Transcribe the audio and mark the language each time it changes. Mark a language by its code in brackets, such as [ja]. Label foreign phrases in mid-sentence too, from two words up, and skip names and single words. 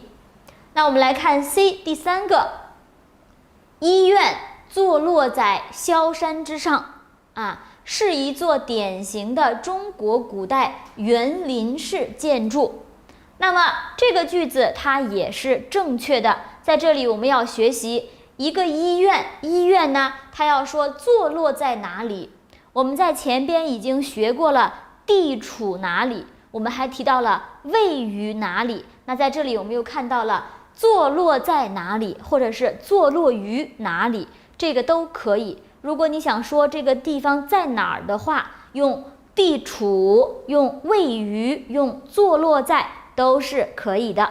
[zh] 那我們來看 C 第三個，醫院坐落在蕭山之上是一座典型的中國古代園林式建築。那麼這個句子它也是正確的，在這裡我們要學習一個醫院，醫院呢它要說坐落在哪裡，我們在前邊已經學過了地處哪裡，我們還提到了位於哪裡，那在這裡我們又看到了坐落在哪裡，或者是坐落於哪裡，這個都可以。如果你想說這個地方在哪兒的話，用地處、用位於、用坐落在都是可以的。